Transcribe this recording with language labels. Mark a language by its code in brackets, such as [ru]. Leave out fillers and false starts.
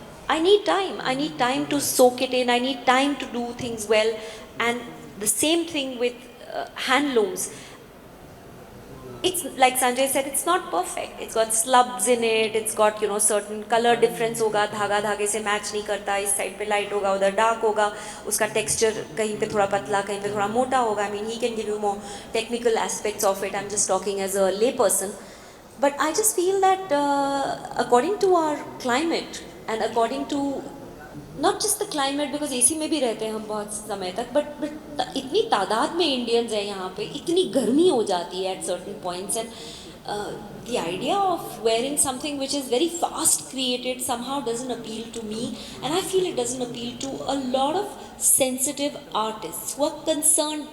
[en] I need time to soak it in, I need time to do things well. And the same thing with handlooms. It's like Sanjay said, it's not perfect. It's got slubs in it, it's got, you know, certain color difference [hi] होगा, धागा धागे से match नहीं करता, इस side पे light होगा, उधर डार्क होगा, उसका टेक्सचर कहीं पे थोड़ा पतला, कहीं पे थोड़ा मोटा होगा. [en] I mean, he can give you more technical aspects of it. I'm just talking as a lay person. But I just feel that according to our climate, and according to not just the climate, because [hi] AC में भी रहते हैं हम बहुत समय तक, [en] but [hi] इतनी तादाद में Indians हैं यहाँ पे, इतनी गर्मी हो जाती है [en] at certain points, and the idea of wearing something which is very fast created somehow doesn't appeal to me, and I feel it doesn't appeal to a lot of sensitive artists who are concerned.